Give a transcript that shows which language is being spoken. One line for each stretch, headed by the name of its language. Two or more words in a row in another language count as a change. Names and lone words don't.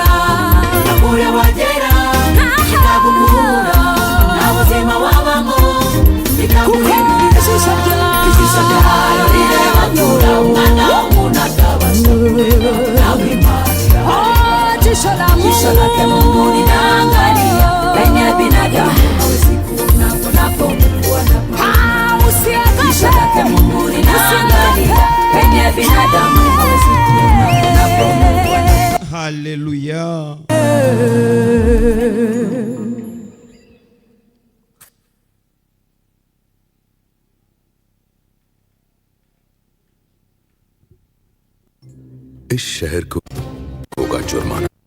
Kinyarwanda: Nakure wagera itabukura nta muzima wabamo itaguhindurira. Ijisho ryayo rireba kura umwana w'umuntu atabasha kureba nawe Imana irareba.
Swahili: Ijisho lake Mungu linaangalia penye binadamu hawezi kuona, kunapo Mungu anapaona. Ijisho lake Mungu linaangalia penye binadamu hawezi kuona, kunapo Mungu anapaona. Hallelujah.
Hindi: इस शहर को होगा जुर्माना।